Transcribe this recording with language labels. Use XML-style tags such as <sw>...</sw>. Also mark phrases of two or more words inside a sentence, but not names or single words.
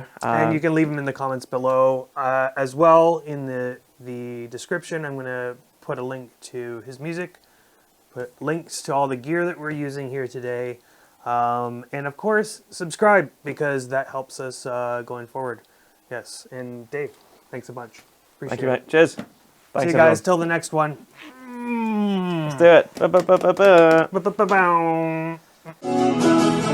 <en>And you can leave them in the comments below. As well, in the description, I'm going to put a link to his music, put links to all the gear that we're using here today. And of course, subscribe because that helps us going forward. Yes, and Dave, thanks a bunch. Appreciate Thank you, mate. Cheers. Thanks, See you guys everyone. till the next one. Let's do it. Ba, ba, ba, ba, ba. Ba-ba-ba-bow.</en>